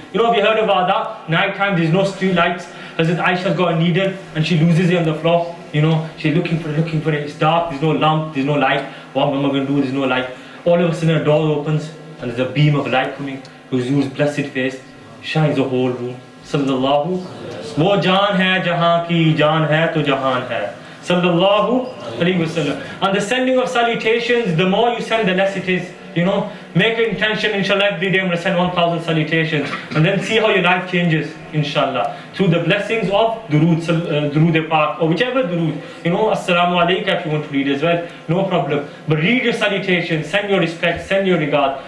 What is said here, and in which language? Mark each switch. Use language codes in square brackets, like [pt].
[en] Have you heard about that? Night time, there's no street lights. Hazrat Aisha's got a needle and she loses it on the floor. She's looking for it. It's dark, there's no lamp, there's no light. What am I going to do? There's no light. All of a sudden a door opens and there's a beam of light coming. Huzur's blessed face shines the whole room. [ar] Sallallahu. [hi] वो जान है जहाँ की जान है तो जहान है. [ar] Sallallahu alayhi wasallam. [en] And the sending of salutations, the more you send, the less it is. Make an intention, inshallah, every day I'm going to send 1,000 salutations. And then see how your life changes, inshallah. Through the blessings of Durood Pak, or whichever Durood. Assalamu alaikum if you want to read as well, no problem. But read your salutation, send your respect, send your regard.